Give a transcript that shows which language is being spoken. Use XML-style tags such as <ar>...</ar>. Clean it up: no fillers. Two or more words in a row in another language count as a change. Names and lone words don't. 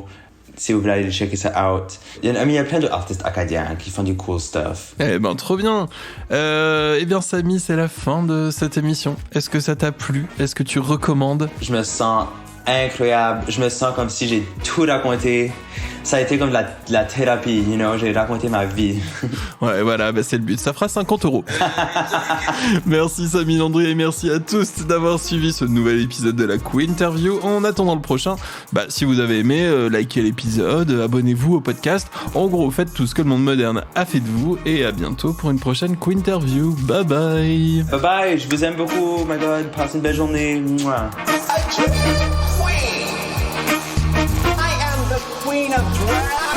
<fr>Si vous voulez aller checker ça out. Il y a plein d'artistes acadiens qui font du</fr> <en>cool stuff.</en> <fr>Eh ben, trop bien. Eh bien, Samy, c'est la fin de cette émission. Est-ce que ça t'a plu? Est-ce que tu recommandes? Je me sens incroyable. Je me sens comme si j'ai tout raconté. Ça a été comme de la thérapie,</fr> <en>you know,</en> <fr>j'ai raconté ma vie. Ouais, voilà, bah c'est le but. Ça fera 50 €. Merci Samy Landry et merci à tous d'avoir suivi ce nouvel épisode de la Queerterview. En attendant le prochain, si vous avez aimé, likez l'épisode, abonnez-vous au podcast. En gros, faites tout ce que le monde moderne a fait de vous et à bientôt pour une prochaine Queerterview.</fr> <en>Bye bye. Bye bye,</en> <fr>je vous aime beaucoup,</fr> <en>oh my god,</en> <fr>passez une belle journée. Mouah.</fr> <en>Queen of drag.</en>